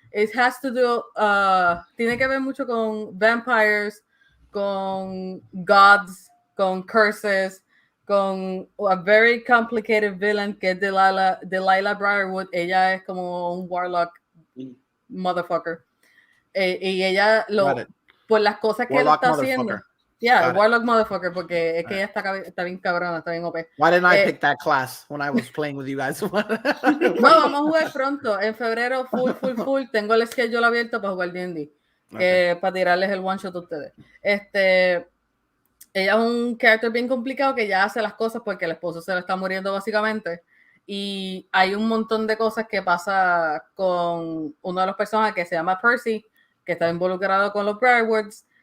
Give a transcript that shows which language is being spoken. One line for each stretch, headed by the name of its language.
English: It has to do,
Spanish: tiene que ver mucho con vampires, con gods, con curses, con
English: a very complicated villain
Spanish: que es Delilah Briarwood. Ella es como un warlock motherfucker. Y ella, por las cosas que él está haciendo. Warlock motherfucker, porque es que ella está bien cabrona, está bien OP.
English: Why didn't I pick that class when I was playing with you guys?
Spanish: No, vamos a jugar pronto. En febrero, full. Tengo el schedule abierto para jugar D&D. Para tirarles el one shot a ustedes. Ella es un character bien complicado que ya hace las cosas porque el esposo se le está muriendo básicamente. Y hay un montón de cosas que pasa con uno de los personajes que se llama Percy, que está involucrado con los Briarwoods.